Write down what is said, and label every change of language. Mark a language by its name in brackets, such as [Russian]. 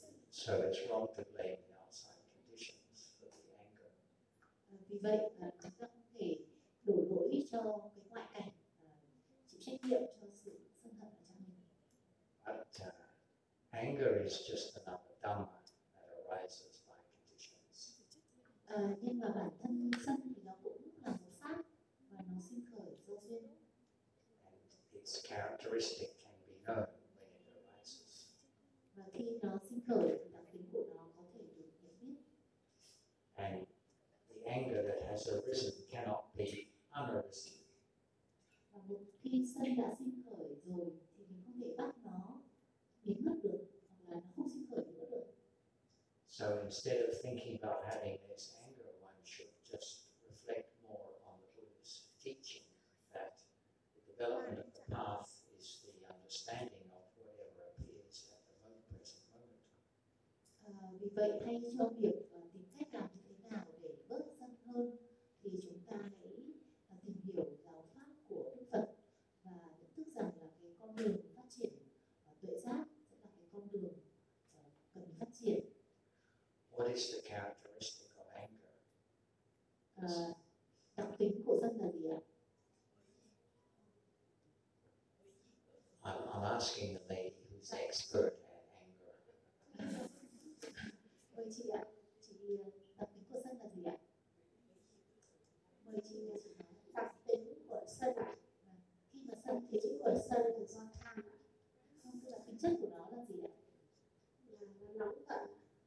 [English] So it's wrong to blame the outside conditions for the anger. [Vietnamese] Vì vậy, chúng ta không thể đổ lỗi cho cái ngoại cảnh, chịu trách nhiệm cho sự sân hận ở trong mình. [English] But anger is just another dhamma that arises by conditions. [Vietnamese] Nhưng mà bản thân sân thì nó cũng là một pháp và nó sinh khởi. xin. [English] And its characteristic can be known when it arises. [Vietnamese] Và khi nó sinh khởi thì đặc tính của nó có thể được nhận biết. [English] And the anger that has arisen cannot be unarisen. [Vietnamese] Và một khi sân đã sinh khởi rồi thì mình không thể bắt nó biến mất được hoặc là nó không sinh khởi nữa được. [English] So instead of thinking about having this anger, one should just reflect more on the Buddha's teaching that the development of the path is the understanding of whatever appears at the moment, present moment. [Vietnamese] Vì vậy thay cho việc tìm cách làm thế nào để bớt sân hơn thì chúng ta hãy tìm hiểu giáo pháp của Đức Phật và nhận thức rằng là cái con đường phát triển tuệ giác sẽ là cái con đường cần phát triển. [English] What is the characteristic of anger? [Vietnamese] Đặc tính của sân là gì ạ? [English] I'm asking the lady who's expert at anger. [Vietnamese] Mời chị ạ, chị đặc tính của sân là gì ạ? Mời chị nghe chị nói. Đặc tính của sân ạ? Khi mà sân thì chính của sân là do tham ạ. Không, tức là tính chất của nó là gì ạ? Là nó nóng giận.